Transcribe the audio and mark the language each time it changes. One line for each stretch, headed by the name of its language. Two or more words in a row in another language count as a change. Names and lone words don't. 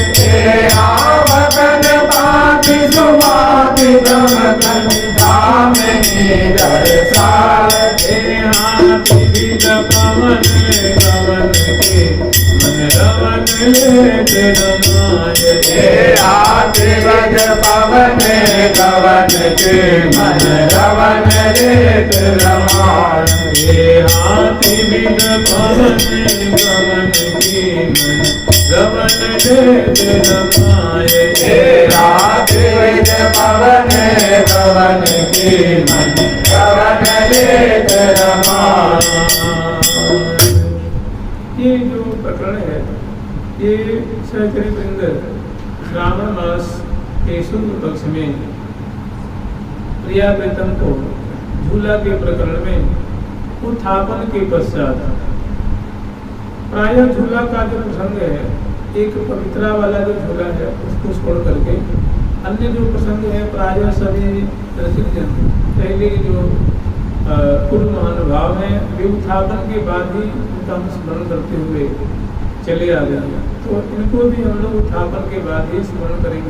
Braj: मगन पाति सुभाति दमकन नामिनी दरसाय विविध पवन गवन के मन रवन लेत रमाय विविध पवन गवन के मन रवन लेत रमाय हाथी विद पवन गवन के मन रवन लेत रमाय विविध पवन गवन के मन रवन लेत रमाय।
Hindi: ये जो प्रकरण है ये सहचरी वृंद श्रावण मास के शुक्ल पक्ष में प्रियाव्रतम को झूला के प्रकरण में उत्थापन के पश्चात प्रायः झूला का जो प्रसंग है एक पवित्रा वाला जो झूला है उसको छोड़ करके अन्य जो प्रसंग है प्रायः सभी रसिक पहले जो पूर्व महानुभाव हैं वे उत्थापन के बाद ही उनका स्मरण करते हुए चले आ जाएंगे, तो इनको भी हम लोग उत्थापन के बाद ही स्मरण करेंगे।